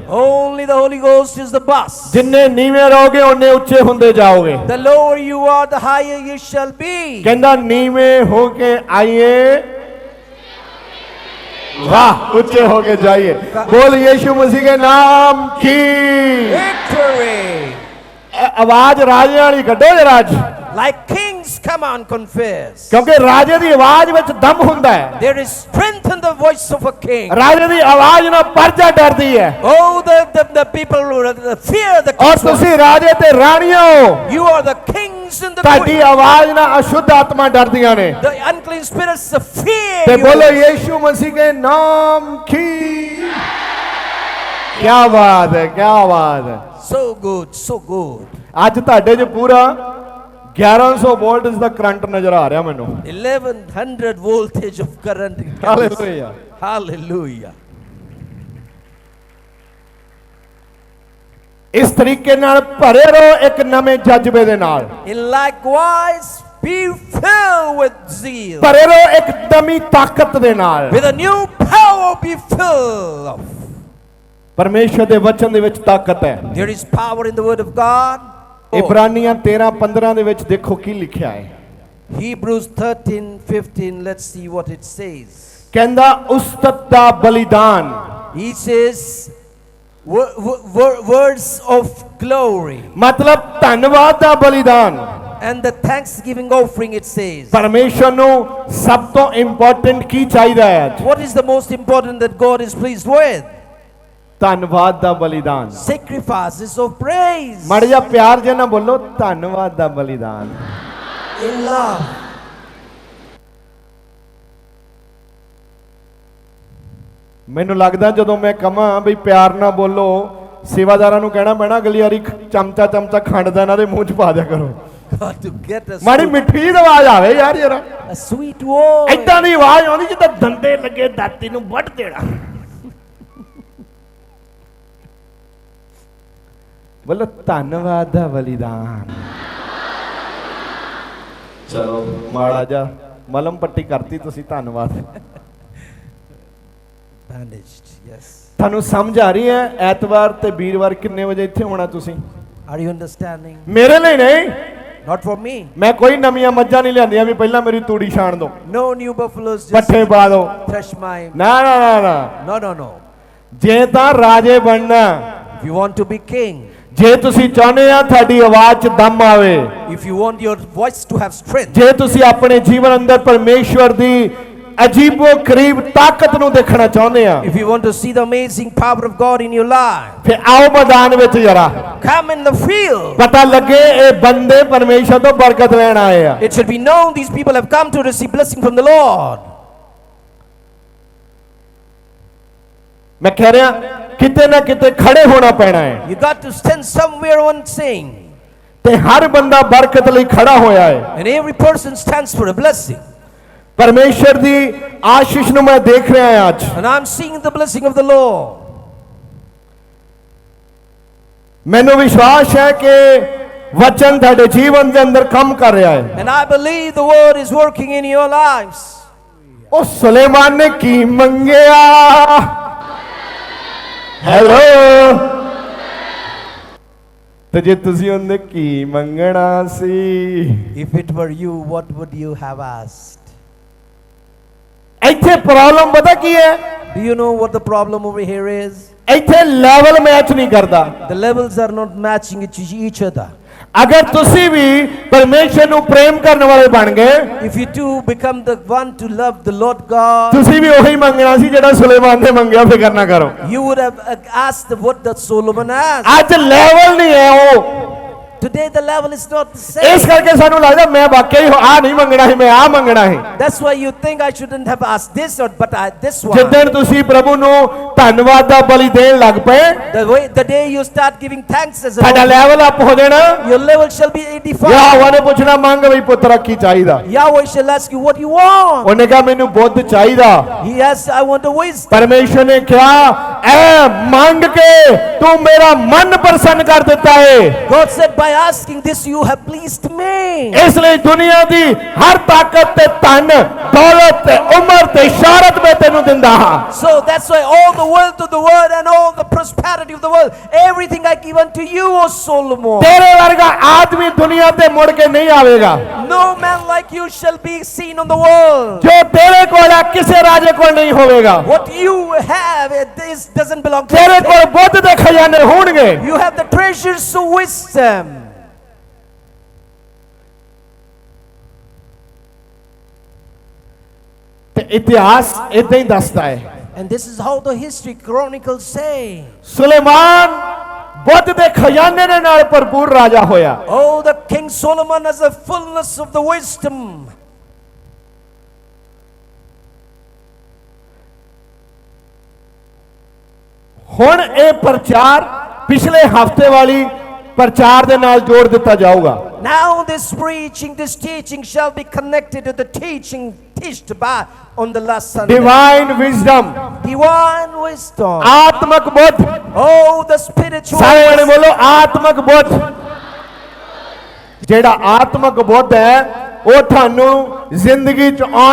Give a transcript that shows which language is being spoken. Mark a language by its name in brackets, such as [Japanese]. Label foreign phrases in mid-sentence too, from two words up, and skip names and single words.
[English] Only the Holy Ghost is the boss. [Punjabi] ਜਿੰਨੇ ਨੀਵੇਂ ਰਹੋਗੇ ਉਹਨੇ ਉੱਚੇ ਹੁੰਦੇ ਜਾਓਗੇ। [English] The lower you are, the higher you shall be. [Punjabi] ਕਹਿੰਦਾ ਨੀਵੇਂ ਹੋ ਕੇ ਆਈਏ ਵਾਹ ਉੱਚੇ ਹੋ ਕੇ ਜਾਈਏ। [Hindi] ਬੋਲ ਯीशु मसीह के नाम की [English] Victory. [Punjabi] ਆਵਾਜ਼ ਰਾਜਿਆਂ ਵਾਲੀ ਕੱਢੋ ਜਰਾ ਅੱਜ। [English] Like kings, come on, confess. [Punjabi] ਕਿਉਂਕਿ ਰਾਜੇ ਦੀ ਆਵਾਜ਼ ਵਿੱਚ ਦਮ ਹੁੰਦਾ ਹੈ। [English] There is strength in the voice of a king. [Punjabi] ਰਾਜੇ ਦੀ ਆਵਾਜ਼ ਨਾਲ ਪਰਜਾ ਡਰਦੀ ਹੈ। [English] Oh, the people who fear the [Punjabi] ਔਰ [English] king's voice. [Punjabi] ਤੁਸੀਂ ਰਾਜੇ ਤੇ ਰਾਣੀਆਂ ਹੋ। [English] You are the kings in the [Punjabi] ਤੁਹਾਡੀ [English] queen. [Punjabi] ਆਵਾਜ਼ ਨਾਲ ਅਸ਼ੁੱਧ ਆਤਮਾ ਡਰਦੀਆਂ ਨੇ। [English] The unclean spirits fear [Punjabi] ਤੇ [English] you. [Hindi] ਬੋਲੋ ਯीशु मसीह के नाम की क्या बात है क्या बात है। [English] So good, so good. [Punjabi] ਅੱਜ ਤੁਹਾਡੇ 'ਚ ਪੂਰਾ 1100 ਵੋਲਟ ਦਾ ਕਰੰਟ ਨਜ਼ਰ ਆ ਰਿਹਾ ਮੈਨੂੰ। [English] 1100 voltage of current. [Punjabi] ਹਾਲੇਲੂਇਆ। [English] Hallelujah. [Punjabi] ਇਸ ਤਰੀਕੇ ਨਾਲ ਭਰੇ ਰਹੋ ਇੱਕ ਨਵੇਂ ਜਜ਼ਬੇ ਦੇ ਨਾਲ। [English] In likewise, be filled with zeal. [Punjabi] ਭਰੇ ਰਹੋ ਇੱਕ ਨਵੀਂ ਤਾਕਤ ਦੇ ਨਾਲ। [English] With a new power be filled of. [Punjabi] ਪਰਮੇਸ਼ਰ ਦੇ ਵਚਨ ਦੇ ਵਿੱਚ ਤਾਕਤ ਹੈ। [English] There is power in the word of God. [Punjabi] ਇਬਰਾਨੀਆਂ 13:15 ਦੇ ਵਿੱਚ ਦੇਖੋ ਕੀ ਲਿਖਿਆ ਹੈ। [English] Hebrews 13:15, let's see what it says. [Punjabi] ਕਹਿੰਦਾ ਉਸਤਤ ਦਾ ਬਲੀਦਾਨ। [English] He says words of glory. [Punjabi] ਮਤਲਬ ਧੰਨਵਾਦ ਦਾ ਬਲੀਦਾਨ। [English] And the thanksgiving offering, it says. [Punjabi] ਪਰਮੇਸ਼ਰ ਨੂੰ ਸਭ ਤੋਂ ਇੰਪੋਰਟੈਂਟ ਕੀ ਚਾਹੀਦਾ ਹੈ ਅੱਜ? [English] What is the most important that God is pleased with? [Punjabi] ਧੰਨਵਾਦ ਦਾ ਬਲੀਦਾਨ। [English] Sacrifices of praise. [Punjabi] ਮਾੜਾ ਜਿਹਾ ਪਿਆਰ ਜਿਹਾ ਨਾ ਬੋਲੋ ਧੰਨਵਾਦ ਦਾ ਬਲੀਦਾਨ। [English] In love. [Punjabi] ਮੈਨੂੰ ਲੱਗਦਾ ਜਦੋਂ ਮੈਂ ਕਹਾਂ ਵੀ ਪਿਆਰ ਨਾਲ ਬੋਲੋ ਸੇਵਾਦਾਰਾਂ ਨੂੰ ਕਹਿਣਾ ਪੈਣਾ ਅਗਲੀ ਵਾਰੀ ਚਮਚਾ ਖੰਡ ਦਾ ਇਹਨਾਂ ਦੇ ਮੂੰਹ 'ਚ ਪਾ ਦਿਆ ਕਰੋ। [English] God, to get a [Punjabi] ਮਾੜੀ ਮਿੱਠੀ ਆਵਾਜ਼ ਆਵੇ ਯਾਰ ਜਰਾ। [English] a sweet word. [Punjabi] ਏਦਾਂ ਦੀ ਆਵਾਜ਼ ਆਉਂਦੀ ਜਿੱਦਾਂ ਦੰਦੇ ਲੱਗੇ ਦਾਤੀ ਨੂੰ ਵੱਢ ਦੇਣਾ। ਬੋਲੋ ਧੰਨਵਾਦ ਦਾ ਬਲੀਦਾਨ। ਚਲੋ ਮਾੜਾ ਜਾ ਮਲਮ ਪੱਟੀ ਕਰਤੀ ਤੁਸੀਂ, ਧੰਨਵਾਦ। [English] Bandaged, yes. [Punjabi] ਤੁਹਾਨੂੰ ਸਮਝ ਆ ਰਹੀ ਹੈ? ਐਤਵਾਰ ਤੇ ਵੀਰਵਾਰ ਕਿੰਨੇ ਵਜੇ ਇੱਥੇ ਹੋਣਾ ਤੁਸੀਂ? [English] Are you understanding? [Punjabi] ਮੇਰੇ ਲਈ ਨਹੀਂ, [English] Not for me. [Punjabi] ਮੈਂ ਕੋਈ ਨਵੀਆਂ ਮੱਝਾਂ ਨਹੀਂ ਲਿਆਂਦੀਆਂ ਵੀ ਪਹਿਲਾਂ ਮੇਰੀ ਤੂੜੀ ਛਾਣ ਦੋ, [English] No new buffaloes, just [Punjabi] ਪੱਠੇ ਪਾ ਦੋ। [English] thresh my... [Punjabi] ਨਾ ਨਾ ਨਾ ਨਾ, [English] No, no, no. [Punjabi] ਜੇ ਤਾਂ ਰਾਜੇ ਬਣਨਾ, [English] If you want to be king, [Punjabi] ਜੇ ਤੁਸੀਂ ਚਾਹੁੰਦੇ ਆ ਤੁਹਾਡੀ ਆਵਾਜ਼ 'ਚ ਦਮ ਆਵੇ, [English] if you want your voice to have strength, [Punjabi] ਜੇ ਤੁਸੀਂ ਆਪਣੇ ਜੀਵਨ ਅੰਦਰ ਪਰਮੇਸ਼ਵਰ ਦੀ ਅਜੀਬੋ ਕਰੀਬ ਤਾਕਤ ਨੂੰ ਦੇਖਣਾ ਚਾਹੁੰਦੇ ਆ, [English] if you want to see the amazing power of God in your life, [Punjabi] ਫਿਰ ਆਓ ਮੈਦਾਨ ਵਿੱਚ ਜਰਾ [English] come in the field. [Punjabi] ਪਤਾ ਲੱਗੇ ਇਹ ਬੰਦੇ ਪਰਮੇਸ਼ਵਰ ਤੋਂ ਬਰਕਤ ਲੈਣ ਆਏ ਆ। [English] It should be known these people have come to receive blessing from the Lord. [Punjabi] ਮੈਂ ਕਹਿ ਰਿਹਾ ਕਿਤੇ ਨਾ ਕਿਤੇ ਖੜੇ ਹੋਣਾ ਪੈਣਾ ਹੈ, [English] You got to stand somewhere on sing. [Punjabi] ਤੇ ਹਰ ਬੰਦਾ ਬਰਕਤ ਲਈ ਖੜਾ ਹੋਇਆ ਹੈ। [English] And every person stands for a blessing. [Punjabi] ਪਰਮੇਸ਼ਵਰ ਦੀ ਆਸ਼ੀਸ਼ ਨੂੰ ਮੈਂ ਦੇਖ ਰਿਹਾ ਹਾਂ ਅੱਜ, [English] And I'm seeing the blessing of the Lord. [Punjabi] ਮੈਨੂੰ ਵਿਸ਼ਵਾਸ ਹੈ ਕਿ ਵਚਨ ਤੁਹਾਡੇ ਜੀਵਨ ਦੇ ਅੰਦਰ ਕੰਮ ਕਰ ਰਿਹਾ ਹੈ। [English] And I believe the word is working in your lives. [Punjabi] ਉਹ ਸੁਲੇਮਾਨ ਨੇ ਕੀ ਮੰਗਿਆ? ਹੈਲੋ, ਤੇ ਜੇ ਤੁਸੀਂ ਉਹਨੇ ਕੀ ਮੰਗਣਾ ਸੀ? [English] If it were you, what would you have asked? [Punjabi] ਇੱਥੇ ਪ੍ਰੋਬਲਮ ਪਤਾ ਕੀ ਹੈ? [English] Do you know what the problem over here is? [Punjabi] ਇੱਥੇ [English] level match [Punjabi] ਨਹੀਂ ਕਰਦਾ। [English] The levels are not matching each other. [Punjabi] ਅਗਰ ਤੁਸੀਂ ਵੀ ਪਰਮੇਸ਼ਰ ਨੂੰ ਪ੍ਰੇਮ ਕਰਨ ਵਾਲੇ ਬਣ ਗਏ, [English] If you too become the one to love the Lord God, [Punjabi] ਤੁਸੀਂ ਵੀ ਉਹੀ ਮੰਗਣਾ ਸੀ ਜਿਹੜਾ ਸੁਲੇਮਾਨ ਨੇ ਮੰਗਿਆ, ਫਿਕਰ ਨਾ ਕਰੋ। [English] you would have asked what that Solomon asked. [Punjabi] ਅੱਜ ਲੈਵਲ ਨਹੀਂ ਹੈ ਉਹ, [English] Today the level is not the [Punjabi] ਇਸ [English] same. [Punjabi] ਕਰਕੇ ਸਾਨੂੰ ਲੱਗਦਾ ਮੈਂ ਵਾਕਈ ਆ ਨਹੀਂ ਮੰਗਣਾ ਸੀ, ਮੈਂ ਆ ਮੰਗਣਾ ਸੀ। [English] That's why you think I shouldn't have asked this or but this one. [Punjabi] ਜਿੱਦਣ ਤੁਸੀਂ ਪ੍ਰਭੂ ਨੂੰ ਧੰਨਵਾਦ ਦਾ ਬਲੀ ਦੇਣ ਲੱਗ ਪਏ, [English] The day you start giving thanks as [Punjabi] ਤੁਹਾਡਾ [English] a level up [Punjabi] ਹੋ ਜਾਣਾ। [English] your level shall be defined. [Punjabi] ਯਾਹੋਵਾ ਨੇ ਪੁੱਛਣਾ ਮੰਗ ਵੀ ਪੁੱਤਰਾ ਕੀ ਚਾਹੀਦਾ? [English] Yahweh shall ask you what you want. [Punjabi] ਉਹਨੇ ਕਿਹਾ ਮੈਨੂੰ ਬੁੱਧ ਚਾਹੀਦਾ। [English] He asks, I want a wisdom. [Punjabi] ਪਰਮੇਸ਼ਰ ਨੇ ਕਿਹਾ ਐ ਮੰਗ ਕੇ ਤੂੰ ਮੇਰਾ ਮਨ ਪ੍ਰਸੰਨ ਕਰ ਦਿੱਤਾ ਹੈ। [English] God said, by asking this you have pleased me. [Punjabi] ਇਸ ਲਈ ਦੁਨੀਆ ਦੀ ਹਰ ਤਾਕਤ ਤੇ ਧਨ ਦੌਲਤ ਤੇ ਉਮਰ ਤੇ ਸ਼ੌਹਰਤ ਮੈਂ ਤੈਨੂੰ ਦਿੰਦਾ ਹਾਂ। [English] So that's why all the wealth of the world and all the prosperity of the world, everything I give unto you, O Solomon. [Punjabi] ਤੇਰੇ ਵਰਗਾ ਆਦਮੀ ਦੁਨੀਆ ਤੇ ਮੁੜ ਕੇ ਨਹੀਂ ਆਵੇਗਾ। [English] No man like you shall be seen on the world. [Punjabi] ਜੋ ਤੇਰੇ ਕੋਲ ਹੈ ਕਿਸੇ ਰਾਜੇ ਕੋਲ ਨਹੀਂ ਹੋਵੇਗਾ। [English] What you have, this doesn't belong to [Punjabi] ਤੇਰੇ [English] you. [Punjabi] ਕੋਲ ਬੁੱਧ ਦੇ ਖਜ਼ਾਨੇ ਹੋਣਗੇ। [English] You have the treasures of wisdom. [Punjabi] ਤੇ ਇਤਿਹਾਸ ਇਦਾਂ ਹੀ ਦੱਸਦਾ ਹੈ। [English] And this is how the history chronicles say. [Punjabi] ਸੁਲੇਮਾਨ ਬੁੱਧ ਦੇ ਖਜ਼ਾਨੇ ਦੇ ਨਾਲ ਭਰਪੂਰ ਰਾਜਾ ਹੋਇਆ। [English] Oh, the King Solomon has the fullness of the wisdom. [Punjabi] ਹੁਣ ਇਹ ਪ੍ਰਚਾਰ ਪਿਛਲੇ ਹਫਤੇ ਵਾਲੀ ਪ੍ਰਚਾਰ ਦੇ ਨਾਲ ਜੋੜ ਦਿੱਤਾ ਜਾਊਗਾ। [English] Now this preaching, this teaching shall be connected to the teaching teached by on the last Sunday. Divine wisdom, Divine wisdom. [Punjabi] ਆਤਮਕ ਬੁੱਧ। [English] Oh, the spiritual [Punjabi] ਸਾਰੇ ਜਣੇ [English] wisdom. [Punjabi] ਬੋਲੋ ਆਤਮਕ ਬੁੱਧ। ਜਿਹੜਾ ਆਤਮਕ ਬੁੱਧ ਹੈ ਉਹ ਤੁਹਾਨੂੰ ਜ਼ਿੰਦਗੀ ਚ ਆਉਣ